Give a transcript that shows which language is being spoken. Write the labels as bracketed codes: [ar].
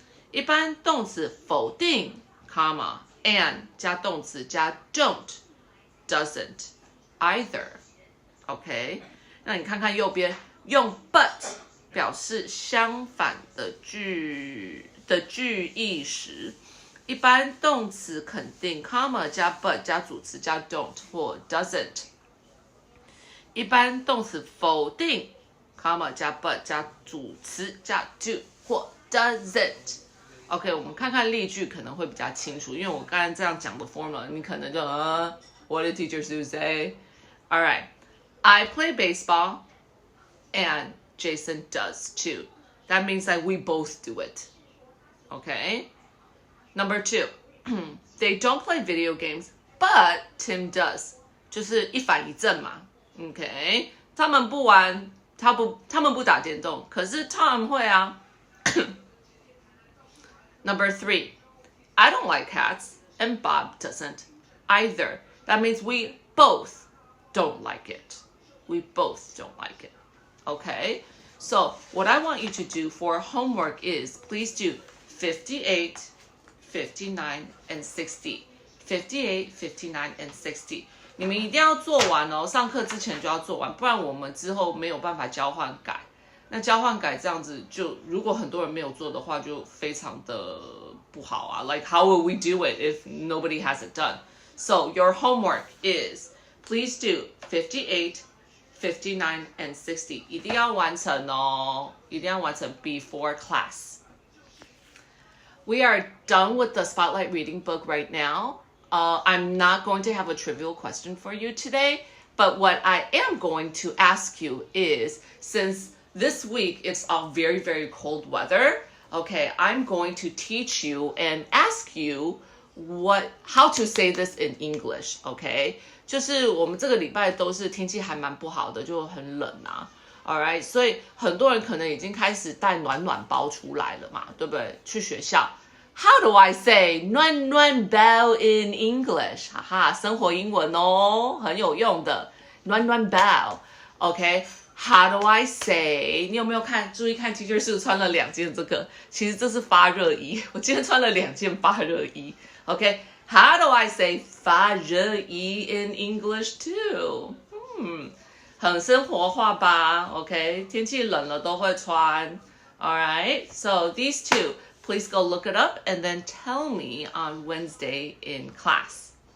[zh] 一般动词否定 comma and 加动词加 don't doesn't either，OK， 那你看看右边用 but 表示相反的句意时，一般动词肯定 comma 加 but 加主词加 don't 或 doesn't，一般动词否定 comma 加 but 加主词加 do 或 doesn't。 OK， 我们看看例句可能会比较清楚，因为我刚才这样讲的 formula， 你可能就 [en] What did Teacher Sue say? All right, I play baseball, and Jason does too. That means that we both do it. Okay. Number 2, they don't play video games, but Tim does. [zh] 就是一反一正嘛。Okay. 他们不玩，他们不打电动，可是 Tom 会啊。 [en] Number 3, I don't like cats, and Bob doesn't either. That means we both don't like it. We both don't like it. Okay. So what I want you to do for homework is please do 58, 59, and 60. 58, 59, and 60. [zh] 你们一定要做完哦，上课之前就要做完，不然我们之后没有办法交换改。那交换改这样子就，如果很多人没有做的话，就非常的不好啊。 [en] Like how will we do it if nobody has it done? So your homework is please do 58, 59, and 60. [zh] 一定要完成哦，一定要完成 [en] before class. We are done with the Spotlight Reading book right now. I'm not going to have a trivial question for you today, but what I am going to ask you is, since this week it's all very, very cold weather, okay, I'm going to teach you and ask you how to say this in English, okay? [zh] 就是我们这个礼拜都是天气还蛮不好的，就很冷啊。 Alright, 所以很多人可能已经开始带暖暖包出来了嘛，对不对？去学校。 [en] How do I say 暖暖包 in English? [zh] 哈哈，生活英文哦，很有用的。暖暖包 ，OK? [en] How do I say? [zh] 你有没有注意看 Teacher Sue 穿了2件这个？其实这是发热衣，我今天穿了2件发热衣。 [en] OK? How do I say 发热衣 in English too? [zh] 很生活化吧 OK 天气冷了都会穿 [en] Alright, so these two, please go look it up and then tell me on Wednesday in class.